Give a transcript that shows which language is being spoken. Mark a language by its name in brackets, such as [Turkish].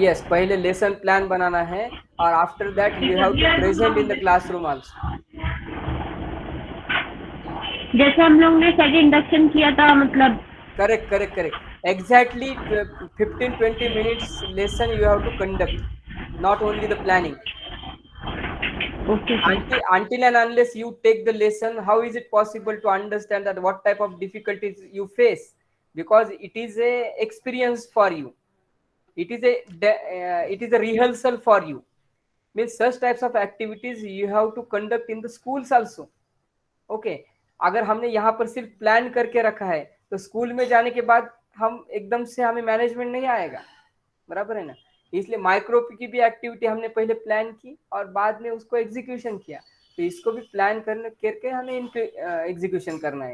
[English] yes, [Hindi] पहले lesson plan बनाना है, [English] और after that you have to present in the classroom also. [Hindi] जैसे हम लोग ने सेट इंडक्शन किया था, मतलब [English] Correct correct correct, exactly 15-20 minutes lesson you have to conduct, not only the planning. okay, until and unless you take the lesson, how is it possible to understand that what type of difficulties you face? because it is a experience for you, it is a rehearsal for you. Means such types of activities you have to conduct in the schools also. [Hindi] Okay अगर हमने यहाँ पर सिर्फ plan करके रखा है तो school में जाने के बाद हम एकदम से हमें मैनेजमेंट नहीं आएगा, बराबर है ना। इसलिए माइक्रो की भी एक्टिविटी हमने पहले प्लान की और बाद में उसको एग्जीक्यूशन किया, तो इसको भी प्लान करने करके हमें एग्जीक्यूशन करना है।